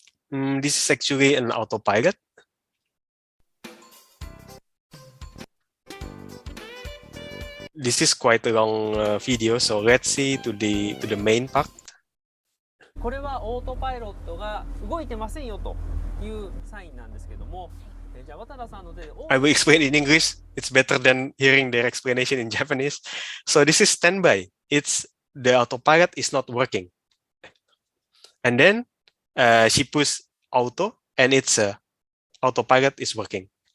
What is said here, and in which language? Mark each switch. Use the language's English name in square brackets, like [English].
[English] This is actually an autopilot. This is quite a long video, so let's see to the main part. [Japanese] これはオートパイロットが動いてませんよというサインなんですけども、じゃあ渡田さんので [English] I will explain in English. It's better than hearing their explanation in Japanese. So this is standby. It's the autopilot is not working, and then she pushes auto, and it's autopilot is working.